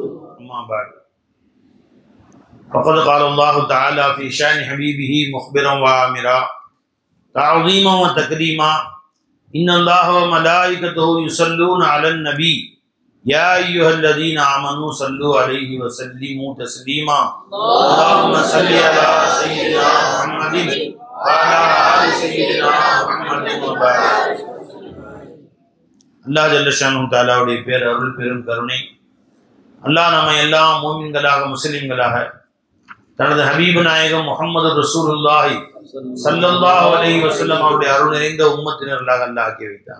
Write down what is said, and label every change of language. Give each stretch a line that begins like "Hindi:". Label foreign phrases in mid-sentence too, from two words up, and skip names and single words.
Arabic: أما بعد فقد قال الله تعالى في شأن حبيبه مخبرا وآمرا تعظيما وتكريما إن الله وملائكته يصلون على النبي يا أيها الذين آمنوا صلوا عليه وسلموا تسليما. اللهم صل على سيدنا محمد وعلى آل سيدنا محمد وبارك. الله جل شأنه
Tamil: தஆலாவுடைய பேர் அருள் பெரும் கருணை அல்லாஹ் நம்மை எல்லாம் மூமின்களாக முஸ்லிம்களாக தனது ஹபீபு நாயகம்
Arabic: محمد رسول الله صلى الله عليه وسلم
Tamil: அவருடைய அருள் நிறைந்த உம்மத்தினர்களாக அல்லாஹ் ஆக்கி வைத்தான்.